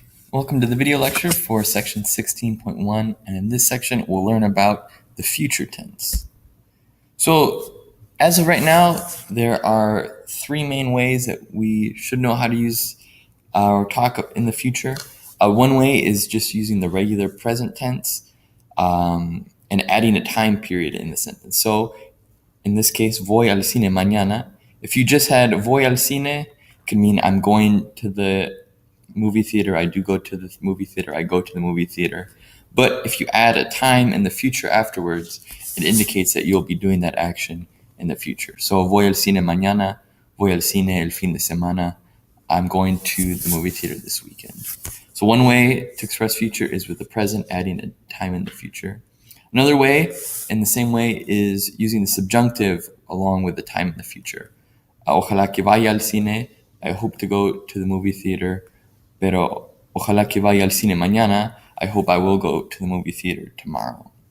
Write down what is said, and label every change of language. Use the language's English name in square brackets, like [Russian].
[English] Welcome to the video lecture for section 16.1, and in this section we'll learn about the future tense. So as of right now, there are three main ways that we should know how to use or talk in the future. One way is just using the regular present tense and adding a time period in the sentence. So in this case, [Spanish] voy al cine mañana. [English] If you just had [Spanish] voy al cine, [English] it could mean I'm going to the movie theater, I do go to the movie theater, I go to the movie theater. But if you add a time in the future afterwards, it indicates that you'll be doing that action in the future. [Spanish] So voy al cine mañana, voy al cine el fin de semana, [English] I'm going to the movie theater this weekend. So one way to express future is with the present adding a time in the future. Another way, in the same way, is using the subjunctive along with the time in the future. [Spanish] Ojalá que vaya al cine, [English] I hope to go to the movie theater. [Spanish] Pero ojalá que vaya al cine mañana, [English] I hope I will go to the movie theater tomorrow.